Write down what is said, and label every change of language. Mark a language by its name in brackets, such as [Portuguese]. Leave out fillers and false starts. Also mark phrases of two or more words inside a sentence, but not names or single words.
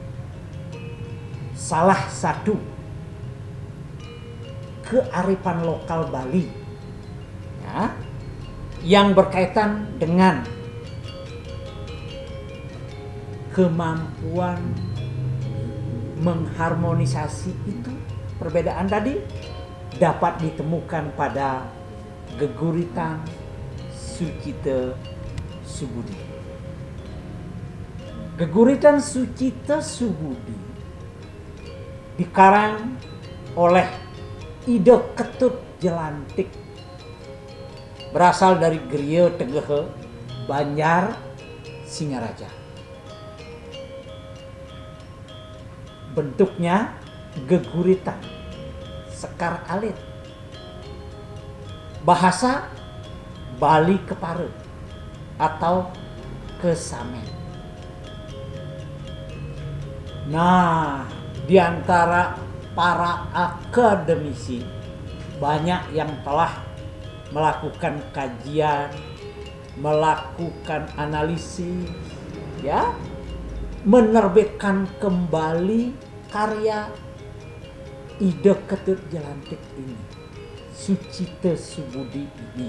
[Indonesian] Salah satu kearifan lokal Bali ya, yang berkaitan dengan kemampuan mengharmonisasi itu, perbedaan tadi dapat ditemukan pada geguritan Sucita Subudi. Geguritan Sucita Subudi dikarang oleh Ida Ketut Jelantik, berasal dari Griya Tegehe, Banjar, Singaraja. Bentuknya geguritan, sekar alit. Bahasa Bali Kepare atau Kesamen. Nah, di antara para akademisi banyak yang telah melakukan kajian, melakukan analisis, ya, menerbitkan kembali karya Ida Ketut Jelantik ini, Sucita Subudi ini.